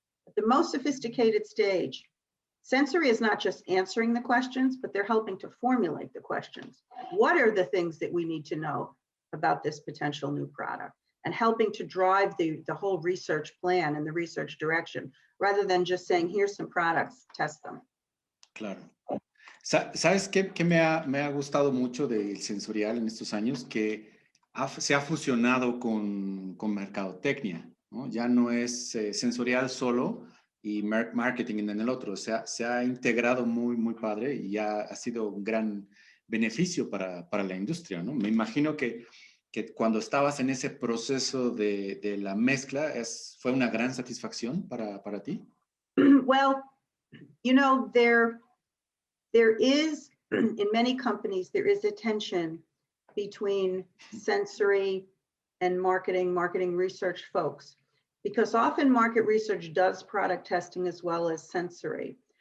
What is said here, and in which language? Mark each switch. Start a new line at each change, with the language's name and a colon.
English: At the most sophisticated stage, sensory is not just answering the questions, but they're helping to formulate the questions. What are the things that we need to know about this potential new product? And helping to drive the whole research plan and the research direction, rather than just saying, here's some products, test them.
Spanish: Claro. ¿Sabes qué me ha gustado mucho del sensorial en estos años? Que se ha fusionado con mercadotecnia, ¿no? Ya no es sensorial solo y marketing en el otro. O sea, se ha integrado muy padre y ya ha sido un gran beneficio para la industria, ¿no? Me imagino que cuando estabas en ese proceso de la mezcla, fue una gran satisfacción para ti.
English: Well, you know, there is, in many companies, there is a tension between sensory and marketing research folks, because often market research does product testing as well as sensory.